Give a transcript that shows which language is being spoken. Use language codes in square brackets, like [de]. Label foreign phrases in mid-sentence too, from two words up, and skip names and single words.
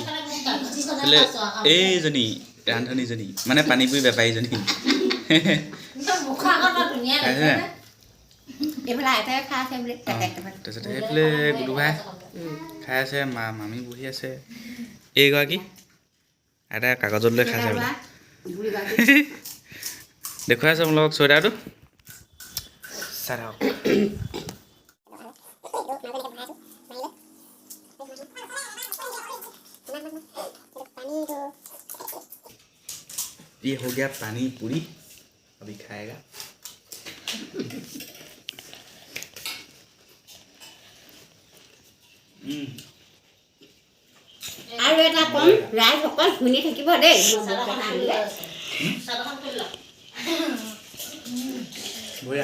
[as] বোলে এইজনী ৰান্ধনীজনী মানে পানীপুৰি বেপাৰীজনী তাৰপিছত সেইফালে গুডুভাই খাই আছে, মামী বহি আছে, এইগৰাকী আইতাই কাগজত লৈ খাইছে বোলে। দেখুৱাই আছোঁ আপোনালোকক চুৱেটাৰটো চাই থাকক। [hi] ये हो गया पानी पूरी, अभी खाएगा। [as] আৰু এটা কম, ৰাইজসকল শুনি থাকিব দেই। বঢ়িয়া।